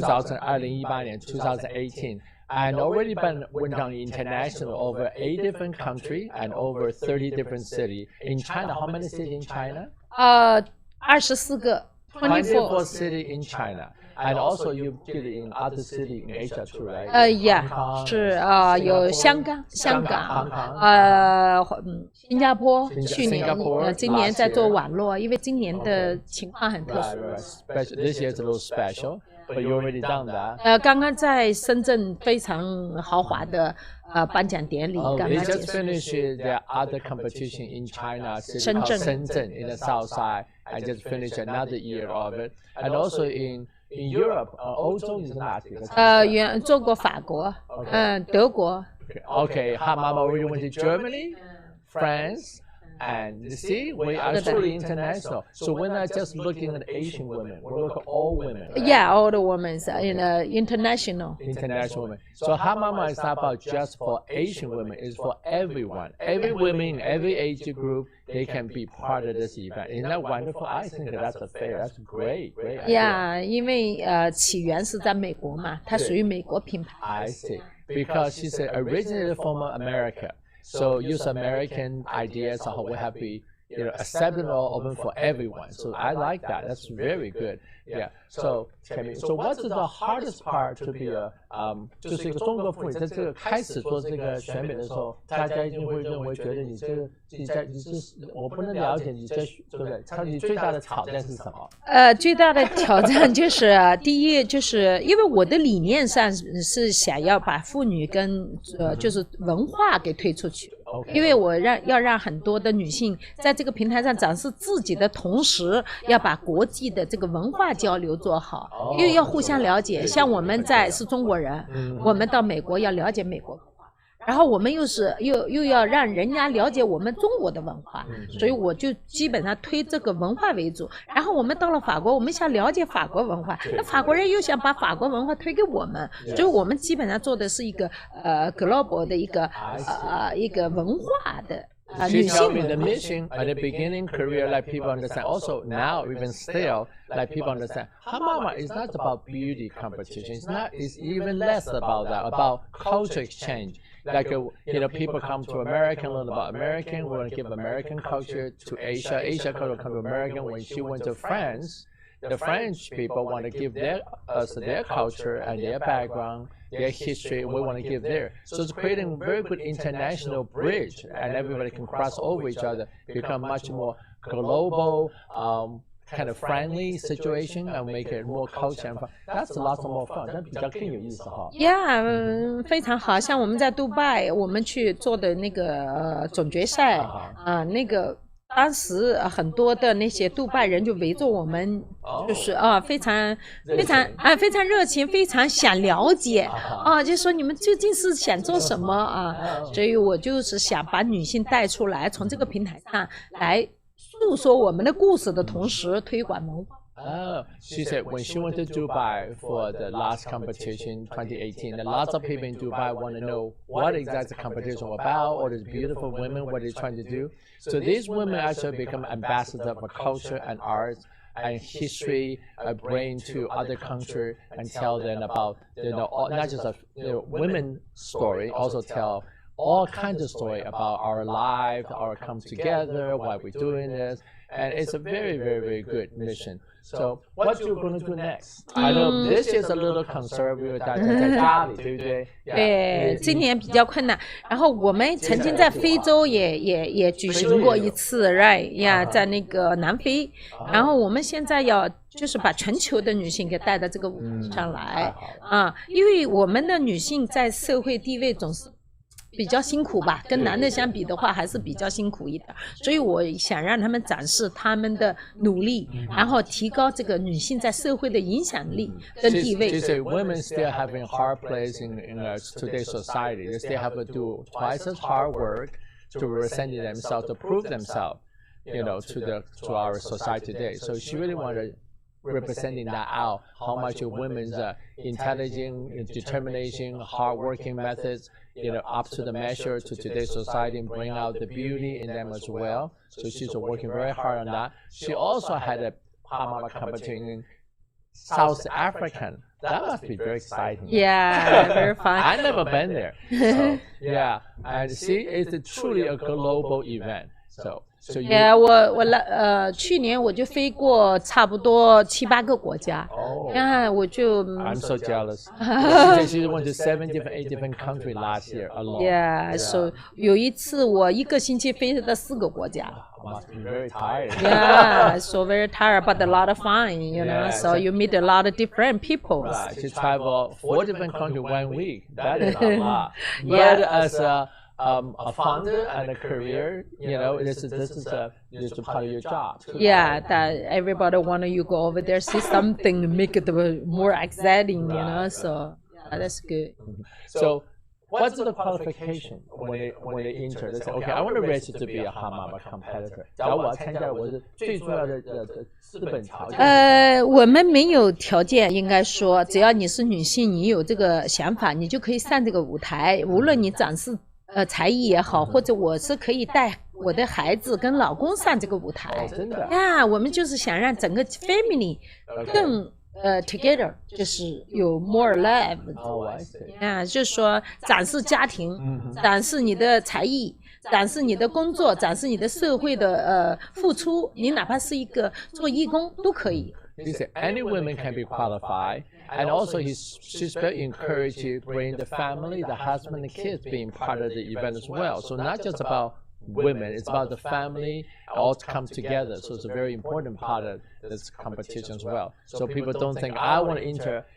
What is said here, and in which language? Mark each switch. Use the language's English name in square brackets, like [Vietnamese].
[Chinese] 2018年 2018. [English] And already went on international over 8 different countries and over 30 different cities. In China, how many cities in China? [Chinese] 24个。 [English] 24 cities in China. And also you did it in other cities in Asia too, right? [Chinese] Yeah, 是有香港、新加坡，去年今年在做网络，因为今年的情况很特殊。 [English] This year is a little special, but you already done that. [Chinese] 刚刚在深圳非常豪华的颁奖典礼刚刚结束。 [English] They just finished their other competition in China, Shenzhen in the south side, and just finished another year of it. And also in Europe, [Chinese] 欧洲你是哪几个？做过法国，德国。 [English] Okay, Hot Mama already went to Germany, France, and see, we are truly international. So we're not just looking at Asian women, we look at all women. Right? Yeah, all the women are international. International women. So Hot Mama is not about just for Asian women, it's for everyone. Every woman in every age group, they can be part of this event. Isn't that wonderful? I think that's fair. That's great. [Chinese] Yeah, 因为起源是在美国嘛，它属于美国品牌。 [English] I see. Because she said originally from America. So use American ideas how we have to be acceptable, open for everyone. So I like that. That's very good. Yeah. So what's the hardest part to be a [Chinese] 就是一个中国妇女在这个开始做这个选美的时候，大家一定会认为觉得你这我不能了解你这对不对？你最大的挑战是什么？最大的挑战就是第一就是因为我的理念上是想要把妇女跟就是文化给推出去。因为我要让很多的女性在这个平台上展示自己的同时，要把国际的这个文化交流做好，因为要互相了解。像我们是中国人，我们到美国要了解美国文化，然后我们又要让人家了解我们中国的文化，所以我就基本上推这个文化为主。然后我们到了法国，我们想了解法国文化，那法国人又想把法国文化推给我们，所以我们基本上做的是一个global 的一个文化的。 [English] She told me the mission at the beginning career, like people understand. Also now, even still, like people understand. Hamama is not about beauty competition. It's even less about that. About culture exchange. Like people come to America, learn about American. We want to give American culture to Asia. Asia culture come to American. When she went to France, the French people want to give us their culture and their background, their history. We want to give there. So it's creating a very good international bridge, and everybody can cross over each other, become much more global, kind of friendly situation, and make it more culture and fun. That's a lot more fun. [Chinese] 那比较更有意思哈。 Yeah， 非常好。像我们在杜拜，我们去做的那个总决赛那个。当时很多的那些杜拜人就围着我们，就是非常热情，非常想了解就说你们究竟是想做什么所以我就是想把女性带出来，从这个平台上来诉说我们的故事的同时推广文化。 [English] She said when she went to Dubai for the last competition 2018, that lots of people in Dubai want to know what exactly the competition was about, all these beautiful women, what they're trying to do. So these women actually become ambassadors for culture and arts and history, bring to other countries and tell them about, not just a women story, also tell all kinds of story about our life, our come together, why we're doing this. And it's a very, very, very good mission. So what you're going to do next? I know this is a little conservative, [Chinese] 大家在家里，对不对？对，今年比较困难。然后我们曾经在非洲也举行过一次 ，right 呀，在那个南非。然后我们现在要就是把全球的女性给带到这个舞台上来因为我们的女性在社会地位总是比较辛苦吧，跟男的相比的话还是比较辛苦一点，所以我想让他们展示他们的努力，然后提高这个女性在社会的影响力跟地位。 [English] She said women still having hard place in today's society. They still have to do twice as hard work to represent themselves, to prove themselves, to our society today. So she really wanted representing that out, how much of women's intelligence, determination, hard-working methods, up to the measure to today's society and bring out the beauty in them as well. So she's working very hard on that. She also had a Hamama competition in South African. That must be very exciting. Yeah, very fun. I've never been there. So, yeah, and see, it's truly a global event. So [Chinese] yeah, 我去年我就飞过差不多7、8个国家，我就 [English] I'm so jealous. She went to 7 different, 8 different countries last year alone. [Chinese] Yeah, so 有一次我1个星期飞到4个国家。 [English] Must be very tired. Yeah, so very tired, but a lot of fun, So you meet a lot of different people. Right, to travel 4 different countries 1 week. That is a lot. But as a founder and a career, this is part of your job. Yeah, that everybody want you go over there, see something, make it more exciting, So yeah, that's good. So what's the qualification when they enter? They say, okay, I want to register to be a Hamama competitor. [Chinese] 假如我要参加，我是最重要的资本条件。我们没有条件，应该说，只要你是女性，你有这个想法，你就可以上这个舞台。无论你展示才艺也好，或者我是可以带我的孩子跟老公上这个舞台。真的呀，我们就是想让整个 family 更together， 就是有 [English] more love。 [Chinese] 就是说展示家庭，展示你的才艺，展示你的工作，展示你的社会的付出。你哪怕是一个做义工都可以。 [English] He said any women can be qualified, and also she's very encouraged to bring the family, the husband, the kids being part of the event as well. So not just about women, it's about the family all to come together. So it's a very important part of this competition as well. So people don't think, I want to enter.